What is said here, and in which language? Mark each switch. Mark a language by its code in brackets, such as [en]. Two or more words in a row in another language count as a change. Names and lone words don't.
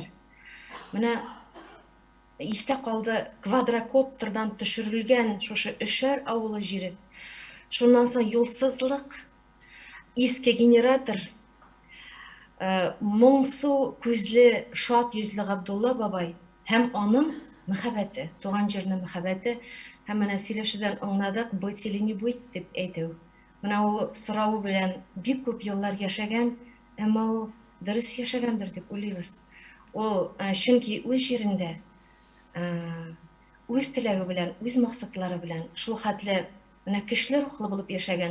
[tt] Менә истә калды квадрокоптердан төшерелгән шушы Өшәр авылы җире. Шуннан соң юлсызлык, иске генератор, моңсу күзле, шат йөзле Габдулла бабай һәм аның мәхәббәте, туган җирнең мәхәббәте, һәм менә сөйләшүдән аңладык, [ru] быть или не быть [tt] дип әйтү. Менә ул сорау белән бик күп еллар яшәгән, әмма ул дөрес яшәгәндер дип уйлыйбыз. Ул чөнки үз җирендә үз теләге белән, үз максатлары белән шул хәтле менә көчле рухлы булып яшәгән.